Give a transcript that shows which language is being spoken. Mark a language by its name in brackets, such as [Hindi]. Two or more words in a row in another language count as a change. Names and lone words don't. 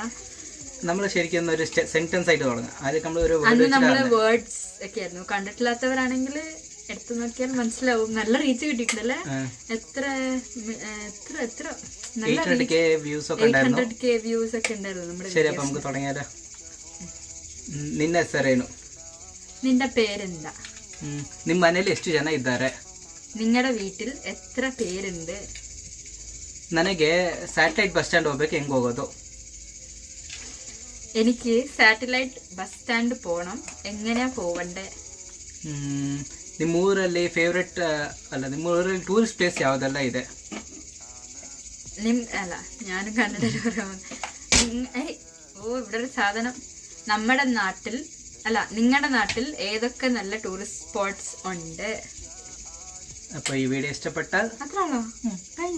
[Malayalam] നമ്മൾ ശരിക്കും ഒരു സെന്റൻസ് ആയിട്ട് തുടങ്ങാം. അന്ന് നമ്മള് വേർഡ്സ് ഒക്കെ ആയിരുന്നു. കണ്ടിട്ടില്ലാത്തവരാണെങ്കിൽ എടുത്തു നോക്കിയാൽ മനസ്സിലാവും. നല്ല റീച്ച് കിട്ടിയിട്ടുണ്ടല്ലേ. എത്ര 800K വ്യൂസ് ഒക്കെ ഉണ്ടായിരുന്നു നമ്മുടെ. ശരി, അപ്പൊ നമുക്ക് തുടങ്ങിയാലോ. [Kannada] ನಿನ್ನ ಹೆಸರೇನು? [Malayalam] നിന്റെ പേരെന്താ? [Kannada] ನಿಮ್ಮ ಮನೇಲಿ ಎಷ್ಟು ಜನ ಇದ್ದಾರೆ? [Malayalam] നിങ്ങളുടെ വീട്ടിൽ എത്ര പേരുണ്ട്? [Kannada] ನನಗೆ ಸ್ಯಾಟಲೈಟ್ ಬಸ್ ಸ್ಟ್ಯಾಂಡ್ ಹೋಗ್ಬೇಕು, ಹೆಂಗ್ ಹೋಗೋದು? [Malayalam] എനിക്ക് സാറ്റലൈറ്റ് ബസ് സ്റ്റാൻഡ് പോണം, എങ്ങനെയാ പോവണ്ടേ? [Kannada] ನಿಮ್ಮೂರಲ್ಲಿ ಫೇವ್ರೆಟ್ ನಿಮ್ಮೂರಲ್ಲಿ [English] tourist place [Kannada] ಯಾವುದೆಲ್ಲ ಇದೆ? [Malayalam] അല്ല, ഞാനും കന്നഡയിൽ പറയാൻ. ഇവിടെ ഒരു സാധനം. നിങ്ങളുടെ നാട്ടിൽ ഏതൊക്കെ നല്ല [English] tourist spots [Malayalam] ഉണ്ട്? അപ്പൊ ഈ വീഡിയോ ഇഷ്ടപ്പെട്ടാൽ അത്രയാണോ? കഴിഞ്ഞ.